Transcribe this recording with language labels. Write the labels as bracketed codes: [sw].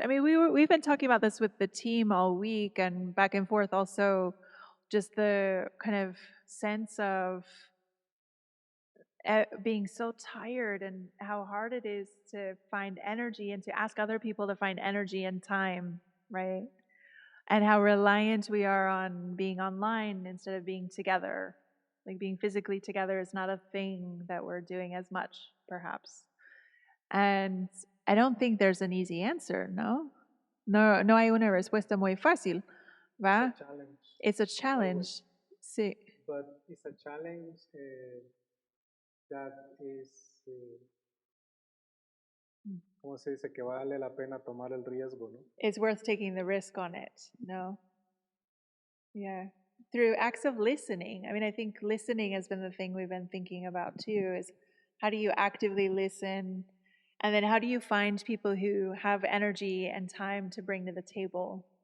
[en] I mean, we've been talking about this with the team all week and back and forth also, just the kind of sense of being so tired and how hard it is to find energy and to ask other people to find energy and time, right? And how reliant we are on being online instead of being together. Like being physically together is not a thing that we're doing as much, perhaps. And I don't think there's an easy answer, no? [es] No hay una respuesta muy fácil, ¿va? [en] It's a challenge. Sí. But it's a challenge that is, [es] ¿cómo se dice? Que vale la pena tomar el riesgo, ¿no? [en] It's worth taking the risk on it, no? Yeah. Through acts of listening. I mean, I think listening has been the thing we've been thinking about too, is how do you actively listen? And then how do you find people who have energy and time to bring to the table?